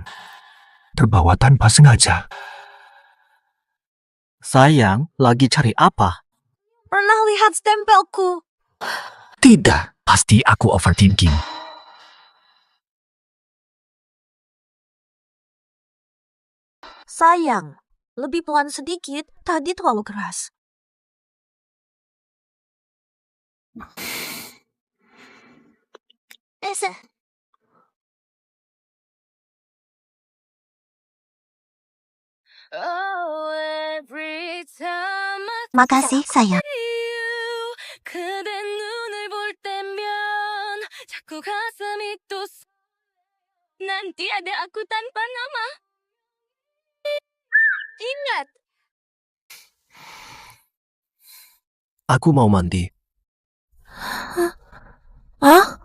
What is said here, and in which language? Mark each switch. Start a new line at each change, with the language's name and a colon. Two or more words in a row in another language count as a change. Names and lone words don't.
Indonesian: Terbawa tanpa sengaja. Sayang, lagi cari apa? Pernah lihat stempelku? Tidak. Pasti aku overthinking. Sayang, lebih pelan sedikit. Tadi terlalu keras.
English: Oh, every time I
Indonesian: Makasih, sayang.
English: see you,
Korean: 그대 눈을 볼 때면 자꾸 가슴이 또 난
Indonesian: tiada aku tanpa nama. Ingat, Aku mau mandi. Hah?